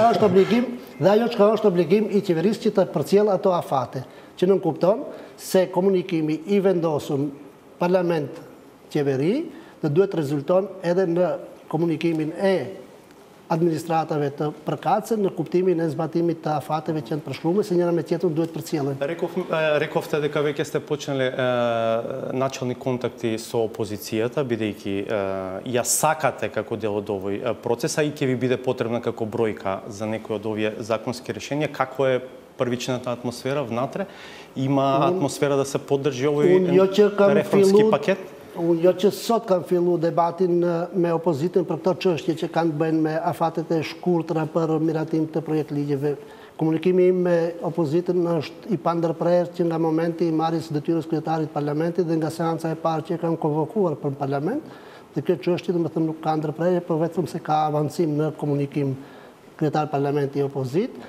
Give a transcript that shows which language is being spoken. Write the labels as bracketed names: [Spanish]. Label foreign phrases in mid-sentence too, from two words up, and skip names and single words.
[Albanian] çka është obligim i qeverisë që të përcjellë ato afate, që nuk kupton se komunikimi i vendosur parlament-qeveri dhe duhet rezulton edhe në komunikimin e administratave të përkatëse në kuptimin e zbatimit të afateve që janë përshkruar, se njëra me tjetrën duhet përcjellen. [Macedonian] Рековте дека веќе сте почнале начални контакти со опозицијата, бидејќи ја сакате како дел од овој процес, а и ќе ви биде потребна како бројка за некои од овие законски решенија. Како е првичната атмосфера внатре? Има атмосфера да се поддржи овој реформски пакет? [Albanian] Unë jo që sot kam fillu debatin me opozitën për këto çështje që kanë bëjnë me afatet e shkurtra për miratim të projekt ligjeve. Komunikimi im me opozitën është i pandërprerë që nga momenti i marrjes së detyrës kryetarit parlamentit dhe nga seanca e parë që kanë konvokuar për parlament, dhe kjo çështje domethënë nuk ka ndërprerje, por vetëm se ka avancim në komunikim kryetar parlamenti i opozitë.